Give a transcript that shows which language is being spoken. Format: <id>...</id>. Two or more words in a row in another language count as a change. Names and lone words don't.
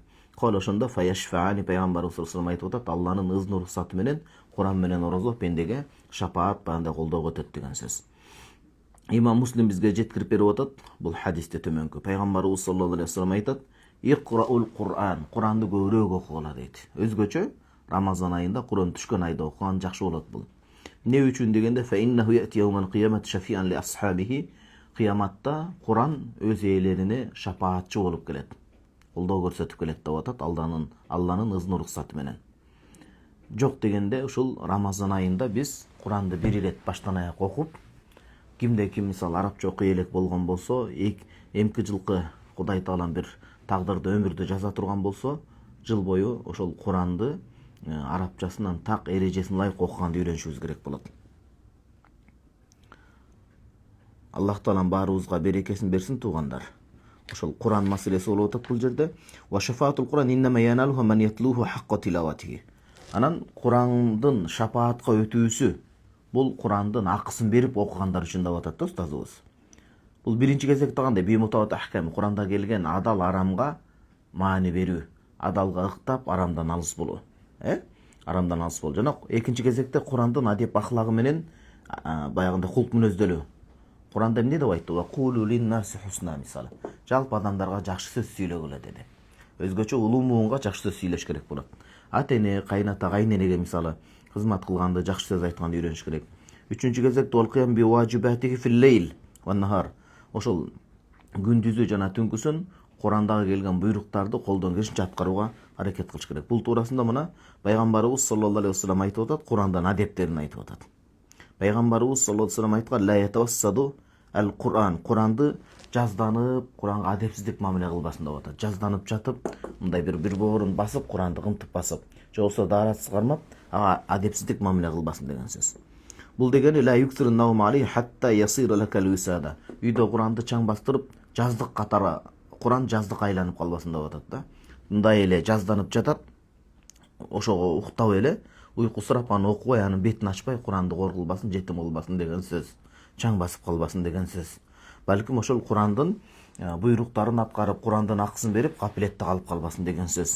<ky>Кол ошондо фаяшфаани, пайгамбарыбыз</ky> <ar>صلى الله عليه وسلم</ar> <ky>айтып атат, Алланын ызын уруксаты менен Кур'ан менен орозо пендеге шапаат бандай колдоого өтөт деген сөз. Имам Муслим бизге жеткирип берип атат бул хадисте төмөнкү. Пайгамбарыбыз</ky> <ar>صلى الله عليه وسلم</ar> <ky>айтат:</ky> <ar>"اقرءوا القرآن",</ar> <ky>Кур'анды көбүрөөк окугула дейт. Өзгөчө Рамазан айында, Кур'ан түшкөн айда окуган жакшы болот бул. Не үчүн дегенде,</ky> <ar>فإنه يأتي يوم القيامة شفيعا لأصحابه,</ar> <ky>кыяматта Кур'ан өз ээлерине шапаатчы болуп келет. Колдоо көрсөтүп келет деп атат, Алланын ызын уруксаты менен. Жок дегенде, ушул Рамазан айында биз Кур'анды бир ирет баштан аяк окуп, кимде ким мисалы арабча окуй элек болгон болсо, эмки жылкы Кудай Таалам бир тагдырды өмүрдү жаза турган болсо, жыл бою ошол Кур'анды арабчасынан так эрежесине ылайык окуганды үйрөнүшүбүз керек болот. Аллах Таалам баарыбызга берекесин берсин туугандар. Ошол Кур'ан маселеси болуп атат бул жерде.</ky> <ar>وشفاعة القرآن إنما يناله من يتلوه حق تلاوته.</ar> <ky>Анан Кур'андын шапаатка өтүүсү бул Кур'андын акысын берип окугандар үчүн деп атат да устазыбыз. Бул биринчи кезекте кандай бимутават ахкам, Кур'анда келген адал арамга маани берүү, адалга ыктап, арамдан алыс болуу. Арамдан алыс болуу. Жана экинчи кезекте Кур'андын адеп ахлагы менен баягындай кулк мүнөздөлүү. Кур'анда эмне деп айтты?</ky> <ar>وقولوا للناس حسنا,</ar> <ky>мисалы. Жалпы адамдарга жакшы сөз сүйлөгүлө деди. Өзгөчө улуу муунга жакшы сөз сүйлөш керек болот. Ата-эне, кайната, кайненеге мисалы кызмат кылганды, жакшы сөз айтканды үйрөнүш керек. Үчүнчү кезекте</ky> <ar>والقيام بواجباته في الليل والنهار.</ar> <ky>Ошол күндүзү жана түнкүсүн Кур'андагы келген буйруктарды колдон келишинче аткарууга аракет кылыш керек. Бул туурасында мына пайгамбарыбыз</ky> <ar>صلى الله عليه وسلم</ar> <ky>айтып атат, Кур'андан адептерин айтып атат. Пайгамбарыбыз</ky> <ar>صلى الله عليه وسلم</ar> <ky>айткан:</ky> <ar>"لا يتوسد القرآن",</ar> <ky>Кур'анды жазданып, Кур'анга адепсиздик мамиле кылбасын деп атат. Жазданып жатып, мындай бир боорун басып, Кур'анды кымтып басып, же болбосо дааратсыз кармап, ага адепсиздик мамиле кылбасын деген сөз. Бул дегени</ky> <ar>لا يكثر النوم عليه حتى يصير لك الوسادة.</ar> <ky>Үйдө Кур'анды чаң бастырып, жаздык катары Кур'ан жаздык айланып калбасын деп атат да. Мындай эле жазданып жатат, ошого уктап эле, уйку сурап аны окубай, анын бетин ачпай, Кур'анды кор кылбасын, жетим кылбасын деген сөз. Чаң басып калбасын деген сөз. Балким ошол Кур'андын буйруктарын аткарып, Кур'андын акысын берип, капилетте калып калбасын деген сөз.</ky>